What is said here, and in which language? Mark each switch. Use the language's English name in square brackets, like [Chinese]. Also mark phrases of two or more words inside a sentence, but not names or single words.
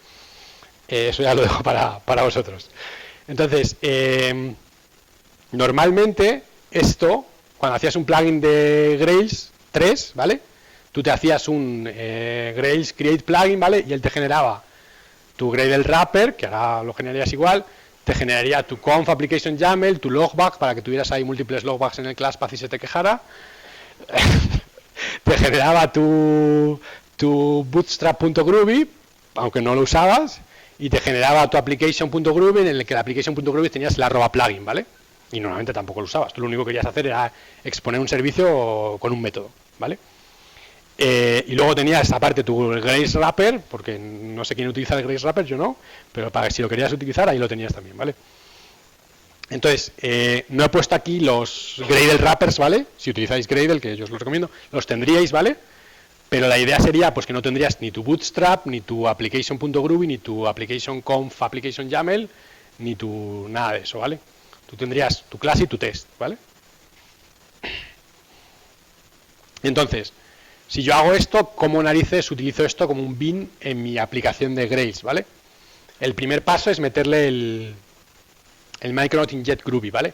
[Spanish] Eso ya lo dejo para vosotros. Entonces, normalmente esto, cuando hacías un plugin de Grails 3, ¿vale? Tú te hacías un Grails Create Plugin, ¿vale? Y él te generaba tu Gradle Wrapper, que ahora lo generarías igual, te generaría tu [English] conf application YAML, [Spanish] tu logback, para que tuvieras ahí múltiples logbacks en el [English] class path [Spanish] y se te quejara. Te generaba tu bootstrap.groovy, aunque no lo usabas, y te generaba tu application.groovy, en el que la application.groovy tenías el @plugin, ¿vale? Y normalmente tampoco lo usabas. Tú lo único que querías hacer era exponer un servicio con un método, ¿vale? Y luego tenías aparte tu Grails Wrapper, porque no sé quién utiliza el Grails Wrapper, yo no, pero para que si lo querías utilizar, ahí lo tenías también, ¿vale? Entonces, no he puesto aquí los Gradle Wrappers, ¿vale? Si utilizáis Gradle, que yo os lo recomiendo, los tendríais, ¿vale? Pero la idea sería pues que no tendrías ni tu Bootstrap, ni tu application.groovy, ni tu [English] application conf, application YAML, [Spanish] ni tu nada de eso, ¿vale? Tú tendrías tu clase y tu test, ¿vale? Entonces, si yo hago esto, ¿cómo narices utilizo esto como un bin en mi aplicación de Grails, ¿vale? El primer paso es meterle el Micronaut inject Groovy, ¿vale?